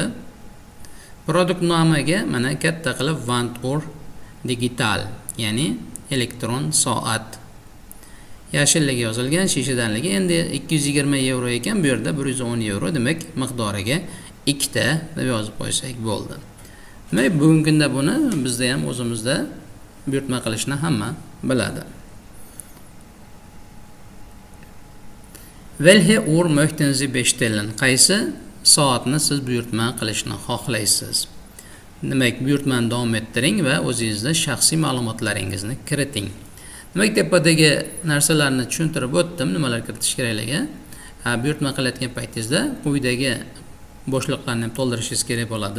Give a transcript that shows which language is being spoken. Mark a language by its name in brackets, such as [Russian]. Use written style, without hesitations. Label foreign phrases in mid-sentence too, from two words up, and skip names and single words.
[Uzbek] Produkt nomiga mana katta qilib [German] Wanduhr digital, [Uzbek] ya'ni elektron soat. Yashilligi yozilgan, shishadanligi endi 220 euro ekan, bu yerda 110 euro, demak miqdoriga 2 ta deb yozib qo'ysak bo'ldi. Demak, bugungi kunda buni bizda ham o'zimizda buyurtma qilishni hamma biladi. [German] Welche Uhr möchten Sie bestellen? [Uzbek] Qaysi soatni siz buyurtma qilishni xohlaysiz? Demak, buyurtmani davom ettiring va o'zingizda shaxsiy ma'lumotlaringizni kiriting. Demak, tepadagi narsalarni tushuntirib o'tdim, nimalar kiritish kerakligi. Buyurtma qilayotgan paytingizda quyidagi bo'shliqlarni ham to'ldirishingiz kerak bo'ladi.